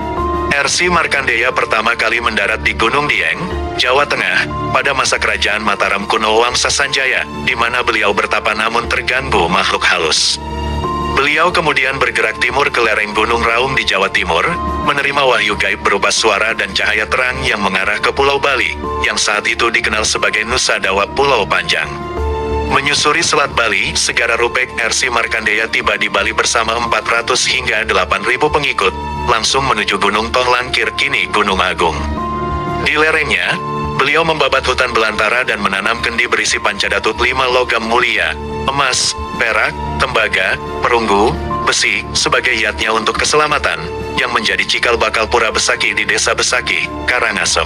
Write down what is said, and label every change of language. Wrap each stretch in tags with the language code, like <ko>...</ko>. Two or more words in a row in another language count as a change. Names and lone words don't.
<id>Ersi Markandeya pertama kali mendarat di Gunung Dieng, Jawa Tengah, pada masa kerajaan Mataram kuno Wangsa Sanjaya, di mana beliau bertapa namun terganggu makhluk halus. Beliau kemudian bergerak timur ke lereng Gunung Raung di Jawa Timur, menerima wahyu gaib berupa suara dan cahaya terang yang mengarah ke Pulau Bali, yang saat itu dikenal sebagai Nusa Dawa Pulau Panjang. Menyusuri Selat Bali, Segara Rupek, Ersi Markandeya tiba di Bali bersama 400 hingga 8.000 pengikut, langsung menuju Gunung Tohlangkir kini Gunung Agung. Di lerengnya, beliau membabat hutan belantara dan menanam kendi berisi pancadatut 5 logam mulia, emas, perak, tembaga, perunggu, besi, sebagai yatnya untuk keselamatan, yang menjadi cikal bakal Pura Besaki di Desa Besaki, Karangasem.</id>